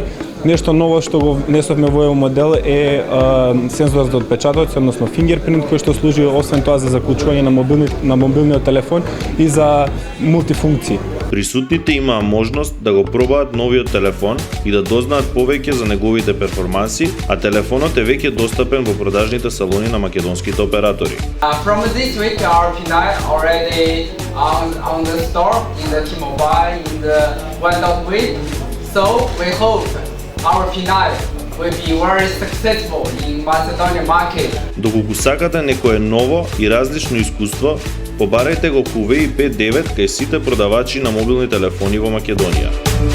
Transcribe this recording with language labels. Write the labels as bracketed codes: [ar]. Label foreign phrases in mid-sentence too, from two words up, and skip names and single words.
[mk] Нешто ново што го внесовме во овој модел е сензор за отпечатоци, односно фингерпринт, кој што служи освен тоа за заклучување на мобилниот телефон и за мултифункции. Присутните имаа можност да го пробаат новиот телефон и да дознаат повеќе за неговите перформанси, а телефонот е веќе достапен во продажните салони на македонските оператори. [en] From this week, our P9 already on the store in the T-Mobile in the 1.8. So we hope our P9 will be very successful in Macedonian market. [mk] Доколку сакате некое ново и различно искуство, побарајте го Huawei P9 кај сите продавачи на мобилни телефони во Македонија.